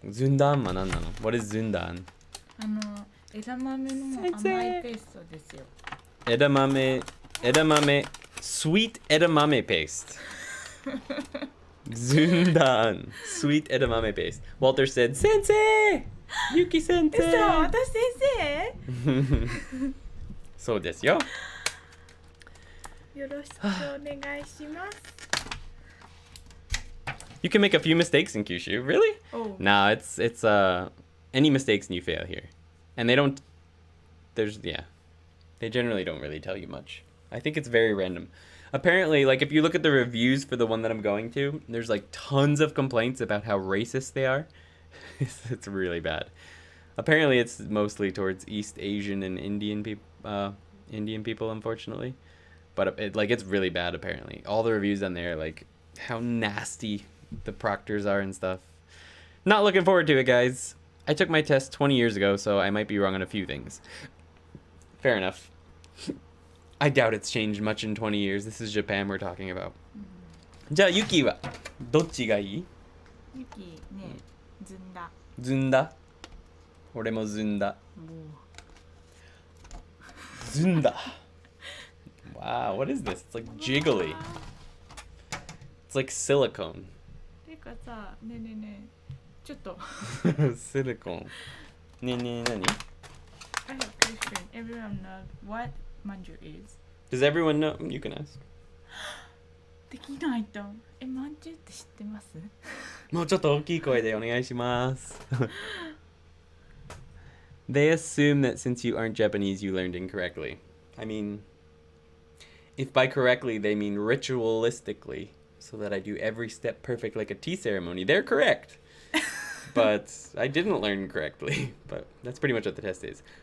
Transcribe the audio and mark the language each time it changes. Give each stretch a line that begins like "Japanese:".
Japanese: Zundan は何なの?
English: What is Zundan?
Japanese: 枝豆の甘いペーストですよ。
English: 枝豆 sweet edamame paste. Zundan sweet edamame paste. Walter said, Sensei! Yuki sensei!
Japanese: 嘘、私先生そうですよ。よろしくお願いします。
English: You can make a few mistakes in Kyushu. Really? Oh. Nah, it's any mistakes and you fail here. And they generally don't really tell you much. I think it's very random. Apparently, like if you look at the reviews for the one that I'm going to, there's like tons of complaints about how racist they are. It's really bad. Apparently, it's mostly towards East Asian and Indian people, unfortunately. But it's really bad. Apparently, all the reviews on there, like how nasty the proctors are and stuff. Not looking forward to it, guys. I took my test 20 years ago, so I might be wrong on a few things. Fair enough. I doubt it's changed much in 20 years. This is Japan we're talking about.
Japanese: じゃあ Yuki はどっちがいい? Yuki ね、ずんだ。ずんだ。俺もずんだ。ずんだ。
English: Wow, what is this? It's like jiggly. It's like silicone.
Japanese: てかさ、ねえねえねえ、ちょっと。 Silicone. ねえねえ何?
English: I have a question. Everyone knows what manju is. Does everyone know? You can ask.
Japanese: できないと。まんじゅうって知ってます？もうちょっと大きい声でお願いします。
English: They assume that since you aren't Japanese, you learned incorrectly. I mean, if by correctly they mean ritualistically, so that I do every step perfect like a tea ceremony, they're correct. But I didn't learn correctly. But that's pretty much what the test is.